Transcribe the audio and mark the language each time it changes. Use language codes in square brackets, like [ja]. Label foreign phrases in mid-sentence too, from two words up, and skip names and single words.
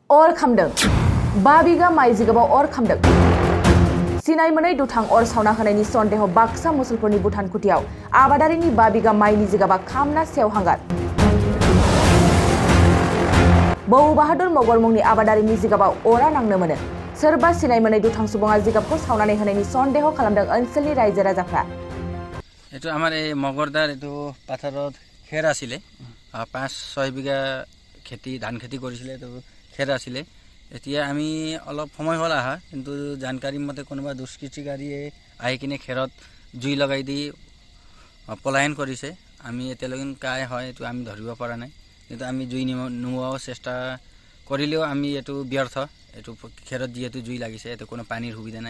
[brx] अर खामदों 5 बिगा माइ जिगाबाव अर खामदों सिनाय मोनै दुथां अर सावना होनायनि सन्देह बाक्सा मसलपुरनि भुटानकुटियाव आबादारिनि 5 बिगा माइनि जिगाबा खामना सेवहांगार बौ बाहादुर मगर मुंनि आबादारिनि जिगाबाव अरा नांनो मोनो सोरबा सिनाय मोनै दुथां सुबुङा जिगाबखौ सावनानै होनायनि सन्देह खालामदों ओनसोलनि रायजो राजाफ्रा [as] এটো আমাৰ এ মগৰদাৰ এটো পথাৰত খেৰ আছিলে 5-6 বিঘা খেতি ধান খেতি কৰিছিলে তো খেৰ আছিলে এতিয়া আমি অলপ সময় হ'ল আহা কিন্তু জানকাৰী মতে কোনোবা দুষ্কৃতিকাৰীয়ে আহি কিনে খেৰত জুই লগাই দি পলায়ন কৰিছে আমি এতিয়ালৈকে কাই হয় এটো আমি ধৰিব পৰা নাই কিন্তু আমি জুই নোৱাৰ চেষ্টা কৰিলেও আমি এটো ব্যৰ্থ এটো খেৰত যেহেতু জুই লাগিছে এটো কোনো পানীৰ সুবিধা নাই